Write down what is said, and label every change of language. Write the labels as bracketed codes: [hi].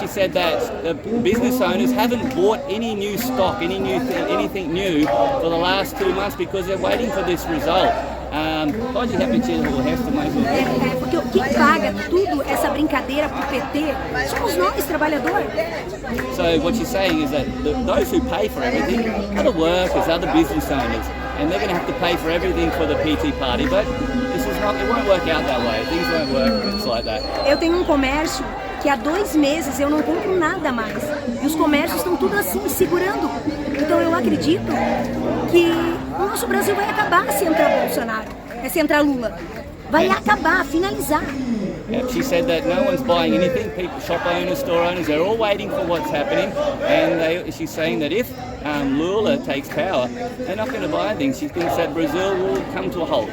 [en] She said that the business owners haven't bought any new stock, anything new for the last 2 months because they're waiting for this result. [pt] Pode repetir o resto mais uma vez? Porque quem paga tudo essa brincadeira pro PT somos nós, trabalhadores. [en] So what she's saying is that those who pay for everything are the workers, are the business owners, and they're going to have to pay for everything for the PT party. But this is not. It won't work out that way. Things won't work. It's like that. [pt] Eu tenho um comércio que há 2 meses eu não compro nada mais. E os comércios estão tudo assim, segurando. Então eu acredito que o nosso Brasil vai acabar se entrar Bolsonaro, se entrar Lula. Vai acabar, finalizar. [en] Yeah, she said that no one's buying anything. People, shop owners, store owners, they're all waiting for what's happening. And she's saying that if Lula takes power, they're not going to buy anything. She thinks that Brazil will come to a halt.